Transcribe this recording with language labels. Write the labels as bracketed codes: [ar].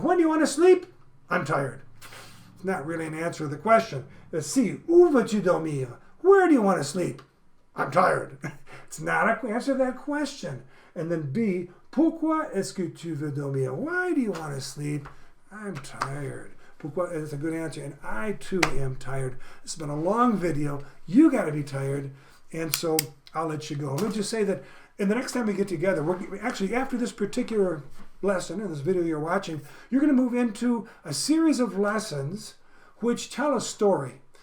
[en] When do you want to sleep? I'm tired. It's not really an answer to the question. C, [fr] où veux-tu dormir? [en] Where do you want to sleep? I'm tired. It's not an answer to that question. And then B, [fr] pourquoi est-ce que tu veux dormir? [en] Why do you want to sleep? I'm tired. Pourquoi is a good answer. And I too am tired. It's been a long video. You got to be tired. And so I'll let you go. Let me just say that in the next time we get together, we're actually after this particular lesson, in this video you're watching, you're going to move into a series of lessons which tell a story.